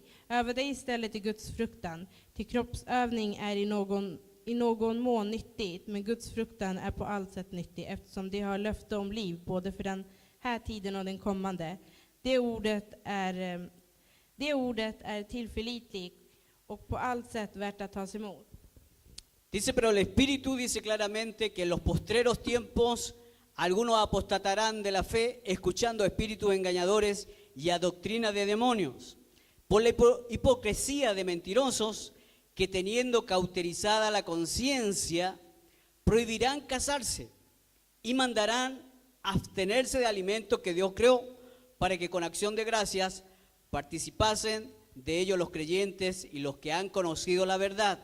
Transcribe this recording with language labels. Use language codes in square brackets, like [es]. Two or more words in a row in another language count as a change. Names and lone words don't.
[sv] Öva dig istället i Guds fruktan. Till kroppsövning är i någon mån nyttigt, men Guds fruktan är på allt sätt nyttig eftersom det har löfte om liv både för den här tiden och den kommande. Det ordet är tillförlitligt och på allt sätt värt att tas emot. [es] Dice, pero el Espíritu dice claramente que en los postreros tiempos algunos apostatarán de la fe, escuchando espíritus engañadores y a doctrina de demonios, por la hipocresía de mentirosos que teniendo cauterizada la conciencia, prohibirán casarse y mandarán abstenerse de alimentos que Dios creó, para que con acción de gracias participasen de ellos los creyentes y los que han conocido la verdad.